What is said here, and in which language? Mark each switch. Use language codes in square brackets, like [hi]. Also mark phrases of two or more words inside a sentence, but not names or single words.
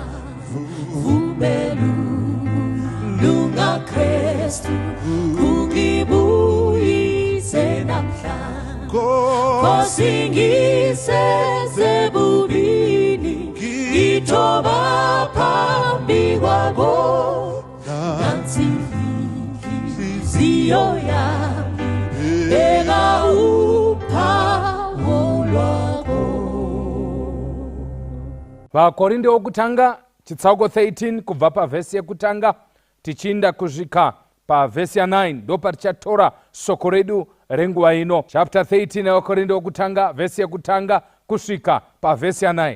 [zu] vumeluluka Kristu ungibuyise namhla ngosingise sebubili ngithoba phambi kwakho nansi inhliziyo yami beka uphawu lwakho. [sn] Vakorinde wokutanga chitsauko 13 kubva pavhesi yekutanga tichinda kusvika pavhesi ya9 ndopatichatora soko redu renguva ino. Chapter 13 yevakorinde wokutanga vhesi yekutanga kusvika pavhesi ya9.